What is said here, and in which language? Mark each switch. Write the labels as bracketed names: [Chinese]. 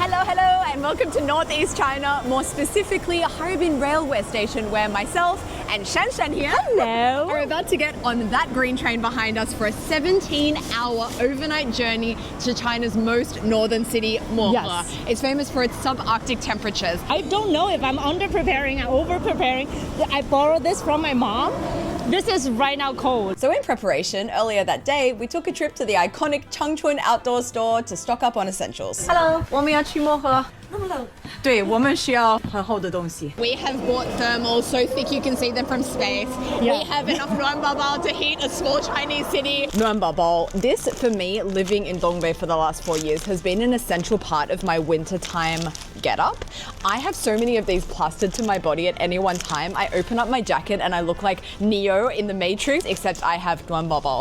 [English] Hello, and welcome to Northeast China, more specifically Harbin Railway Station, where myself and Shan here are about to get on that green train behind us for a 17-hour overnight journey to China's most northern city, Mohe. Yes. It's famous for its subarctic temperatures. I don't know if I'm under-preparing or over-preparing. I borrowed this from my mom. This is right now cold. So in preparation, earlier that day, we took a trip to the iconic Changchun outdoor store to stock up on essentials. [Chinese] Hello，我们要去漠河。那么冷。对，我们需要很厚的东西。 [English] We have bought thermals so thick you can see them from space. Yeah. We have enough nuanbao to heat a small Chinese city. Nuanbao. This, for me, living in Dongbei for the last 4 years, has been an essential part of my wintertime get-up. I have so many of these plastered to my body at any one time. I open up my jacket and I look like Neo in the Matrix, except I have nuanbao.